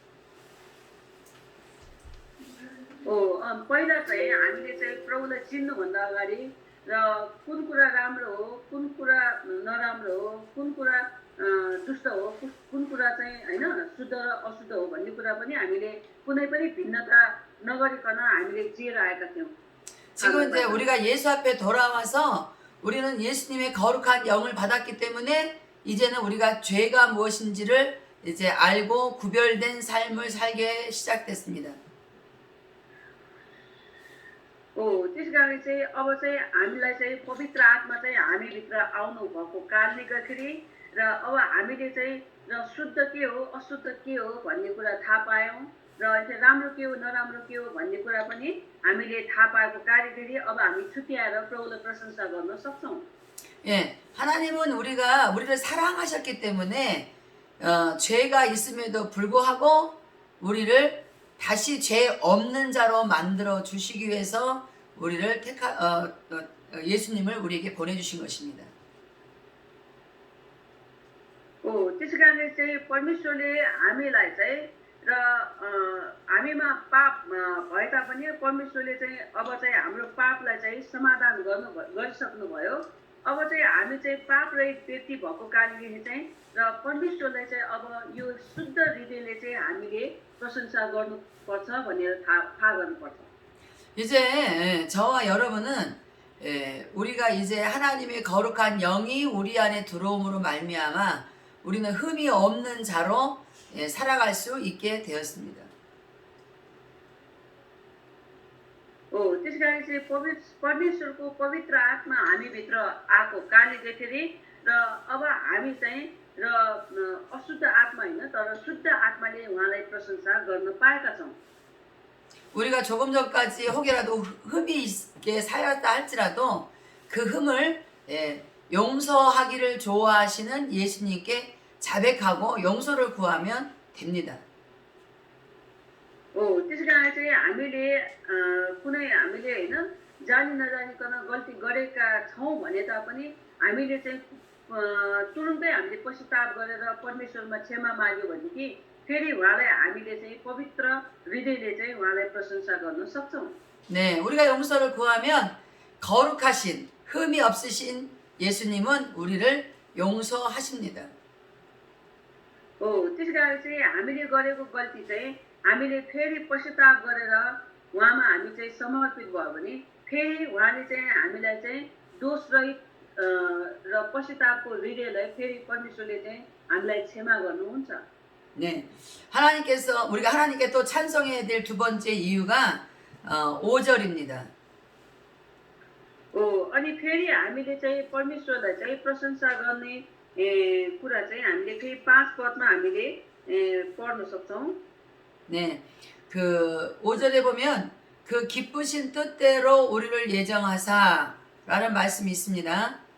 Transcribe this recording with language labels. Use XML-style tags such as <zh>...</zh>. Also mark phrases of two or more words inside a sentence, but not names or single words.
<ne>पहिला चाहिँ हामीले चाहिँ प्रभुलाई चिन्नुभन्दा अगाडि र कुन कुरा राम्रो हो कुन कुरा नराम्रो हो कुन कुरा दुष्ट हो कुन कुरा चाहिँ हैन शुद्ध र अशुद्ध हो भन्ने कुरा पनि हामीले कुनै पनि भिन्नता नगरिकन हामीले जिएर आएका थियौँ।</ne> <ko>지금 이제 우리가 예수 앞에 돌아와서 우리는 예수님의 거룩한 영을 받았기 때문에 이제는 우리가 죄가 무엇인지를 이제 알고 구별된 삶을 살게 시작됐습니다.</ko> <ne>त्यस कारणले चाहिँ अब चाहिँ हामीलाई चाहिँ पवित्र आत्मा चाहिँ हामीभित्र आउनु भएको कारणले गर्दाखेरि र अब हामीले चाहिँ र शुद्ध के हो अशुद्ध के हो भन्ने कुरा थाहा पायौँ र राम्रो के हो नराम्रो के हो भन्ने कुरा पनि हामीले थाहा पाएको कार्यखेरि अब हामी छुट्याएर प्रभुलाई प्रशंसा गर्न सक्छौँ।</ne> <ko>예, 하나님은 우리를 사랑하셨기 때문에 죄가 있음에도 불구하고 우리를 다시 죄 없는 자로 만들어 주시기 위해서 우리를 예수님을 우리에게 보내주신 것입니다.</ko> <ne>त्यसै कारणले चाहिँ परमेश्वरले हामीलाई चाहिँ र हामीमा पाप भए तापनि परमेश्वरले चाहिँ अब चाहिँ हाम्रो पापलाई चाहिँ समाधान गरिसक्नुभयो। अब चाहिँ हामी चाहिँ पाप रहित व्यक्ति भएको कारणले चाहिँ र परमेश्वरलाई चाहिँ अब यो शुद्ध हृदयले चाहिँ हामीले प्रशंसा गर्नुपर्छ भनेर थाहा गर्नुपर्छ।</ne> <ko>이제 저와 여러분은 우리가 이제 하나님의 거룩한 영이 우리 안에 들어옴으로 말미암아 우리는 흠이 없는 자로 살아갈 수 있게 되었습니다.</ko> <ne>त्यस कारण चाहिँ परमेश्वरको पवित्र आत्मा हामीभित्र आएको कारणले गर्दाखेरि र अब हामी चाहिँ र अशुद्ध आत्मा होइन तर शुद्ध आत्माले उहाँलाई प्रशंसा गर्न पाएका छौँ।</ne> <ko>우리가 조금 전까지 혹여라도 흠이 있게 살았다 할지라도 그 흠을 용서하기를 좋아하시는 예수님께 자백하고 용서를 구하면 됩니다.</ko> <ne>त्यसै कारण चाहिँ हामीले हामीले होइन जानी नजानिकन गल्ती गरेका छौँ भने तापनि हामीले चाहिँ तुरुन्तै हामीले पश्चाताप गरेर परमेश्वरमा क्षमा माग्यो भनेदेखि फेरि उहाँलाई हामीले चाहिँ पवित्र हृदयले चाहिँ उहाँलाई प्रशंसा गर्न सक्छौँ।</ne> <ko>네, 우리가 용서를 구하면 거룩하신 흠이 없으신 예수님은 우리를 용서하십니다.</ko> <ne>त्यसै कारण चाहिँ हामीले गरेको गल्ती चाहिँ हामीले फेरि पश्चाताप गरेर उहाँमा हामी चाहिँ समर्पित भयो भने फेरि उहाँले चाहिँ हामीलाई चाहिँ दोषरहित र पश्चातापको हृदयलाई फेरि परमेश्वरले चाहिँ हामीलाई क्षमा गर्नुहुन्छ।</ne> <ko>네, 우리가 하나님께 또 찬송해야 될 두 번째 이유가 5절입니다.</ko> <ne>अनि फेरि हामीले चाहिँ परमेश्वरलाई चाहिँ प्रशंसा गर्ने कुरा चाहिँ हामीले फेरि 5 पदमा हामीले पढ्न सक्छौँ।</ne> <ko>네, 그 5절에 보면 그 기쁘신 뜻대로 우리를 예정하사 라는 말씀이 있습니다.</ko>